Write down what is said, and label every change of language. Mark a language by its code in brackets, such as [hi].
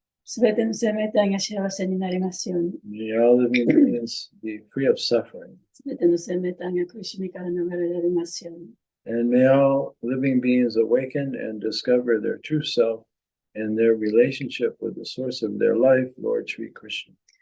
[ja] すべての生命体が幸せになりますように。 [en] May all living beings be free of suffering. [ja] すべての生命体が苦しみから逃れられますように。 [en] And may all living beings awaken and discover their true self and their relationship with the source of their life, Lord Sri Krishna.